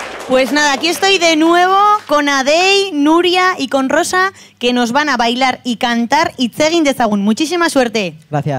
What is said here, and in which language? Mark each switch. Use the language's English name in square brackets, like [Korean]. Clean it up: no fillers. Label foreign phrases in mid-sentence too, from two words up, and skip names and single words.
[Spanish] Pues nada, aquí estoy de nuevo con Adey, Nuria y con Rosa, que nos van a bailar y cantar [Basque] hitz egin dezagun. [Spanish] Muchísima suerte. Gracias.